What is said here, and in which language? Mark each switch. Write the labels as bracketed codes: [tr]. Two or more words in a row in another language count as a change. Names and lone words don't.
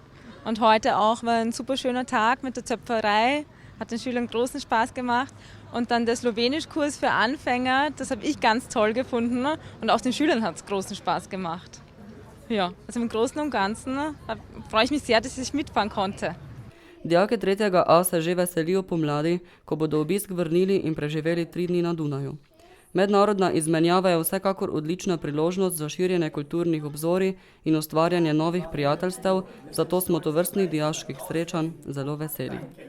[de] Und heute auch war ein super schöner Tag mit der Töpferei, hat den Schülern großen Spaß gemacht. Und dann der Slowenischkurs für Anfänger, das habe ich ganz toll gefunden und auch den Schülern hat es großen Spaß gemacht. Ja, also im Großen und Ganzen freue ich mich sehr, dass ich mitfahren konnte. [sl] Dijaki 3. A se že veselijo pomladi, ko bodo obisk vrnili in preživeli 3 dni na Dunaju. Mednarodna izmenjava je vsekakor odlična priložnost za širjenje kulturnih obzorij in ustvarjanje novih prijateljstev, zato smo tovrstnih dijaških srečanj zelo veseli.